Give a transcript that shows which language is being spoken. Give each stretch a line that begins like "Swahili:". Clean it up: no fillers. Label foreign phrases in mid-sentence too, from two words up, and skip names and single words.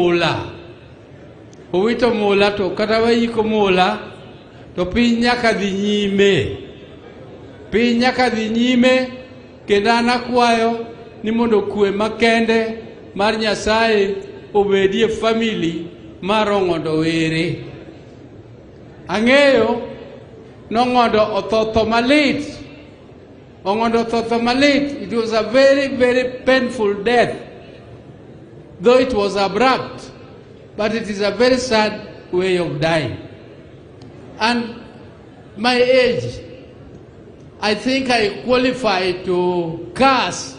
Luo (Kenya and Tanzania): mula to kata wayiko mula to piny nyaka dhi nyime, kendo an akwayo ni mondo kwe makende mar Nyasaye obedie family mar Ongondo Were. Ang'eyo Ongondo otho malit. Ongondo otho malit.
English: It was a very, very painful death. though it was abrupt, but it is a very sad way of dying. And my age, I think I qualify to curse.